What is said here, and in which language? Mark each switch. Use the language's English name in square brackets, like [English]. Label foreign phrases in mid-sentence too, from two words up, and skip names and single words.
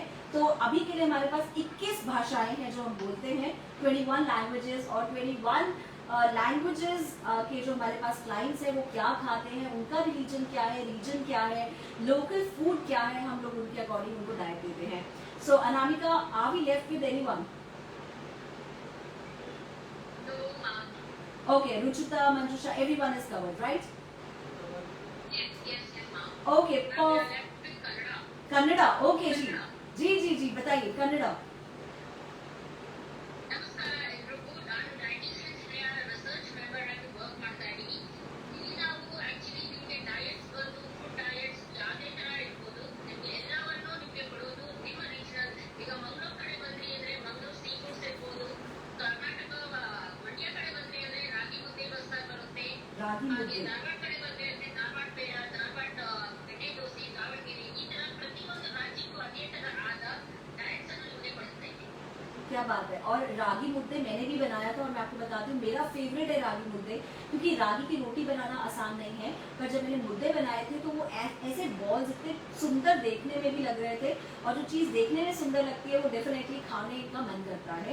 [Hindi] तो अभी के लिए हमारे पास 21 भाषाएं हैं जो हम बोलते हैं, 21 लैंग्वेजेस। और 21 लैंग्वेजेस के जो हमारे पास क्लाइंट्स हैं वो क्या खाते हैं, उनका रिलीजन क्या है, रीजन क्या है, [English] local food [Hindi] क्या है, हम लोग उनके अकॉर्डिंग उनको डाइट देते हैं। सो अनामिका, [English] Are we left with anyone? No ma'am. Okay, Ruchita, Manjusha, everyone is covered, right? Yes ma'am. Okay, [Hindi] कन्नड़ा। कन्नड़ा, okay जी, बताइए कन्नड़ा। [Kannada] ನಮಸ್ಕಾರ ಎಲ್ರಿಗೂ. ನಾನು ಡೈಟಿಷಿಯನ್ ಶ್ರೇಯಾ [English] research member [Kannada] ಆಗಿ ವರ್ಕ್ ಮಾಡ್ತಾ ಇದ್ದೀನಿ. ಇಲ್ಲಿ ನಾವು ಆಕ್ಚುಲಿ ನಿಮಗೆ ಡಯಟ್ಸ್ ಬಂದು [English] food diets [Kannada] ಯಾವುದೇ ತರ ಇರ್ಬೋದು, ನಿಮ್ಗೆ ಎಲ್ಲವನ್ನೂ ನಿಮಗೆ ಕೊಡೋದು ನಿಮ್ಮ ರೀಜನಲ್. ಈಗ ಮಂಗಳೂರು ಕಡೆ ಬಂದ್ರಿ ಅಂದ್ರೆ ಮಂಗಳೂರು [English] sea foods [Kannada] ಇರ್ಬೋದು, ಕರ್ನಾಟಕ ಮಂಡ್ಯ ಕಡೆ ಬಂದ್ರಿ ಅಂದ್ರೆ ರಾಗಿ ಮುದ್ದೆ ಬಸ್ಸಾರು ಬರುತ್ತೆ, ರಾಗಿ ಹಾಗೆ ಮುದ್ದೆ, ಧಾರವಾಡ ಕಡೆ ಬಂದ್ರಿ ಅಂದ್ರೆ ಧಾರವಾಡ ಬೆಣ್ಣೆ ದೋಸೆ, ದಾವಣಗೆರೆ, ಈ ತರ ಪ್ರತಿಯೊಂದು ರಾಜ್ಯಕ್ಕೂ ಅದೇ ತರ ಆದ ಡಯಟ್ಸ್ ಅನ್ನು ನಿಮಗೆ ಕೊಡ್ತಾ ಇದ್ದೀನಿ. [Hindi] क्या बात है। और रागी मुद्दे मैंने भी बनाया था, और मैं आपको बताती हूँ मेरा फेवरेट है रागी मुद्दे, क्योंकि रागी की रोटी बनाना आसान नहीं है। पर जब मैंने मुद्दे बनाए थे तो वो ऐसे बॉल्स इतने सुंदर देखने में भी लग रहे थे, और जो चीज़ देखने में सुंदर लगती है वो डेफिनेटली खाने का मन करता है।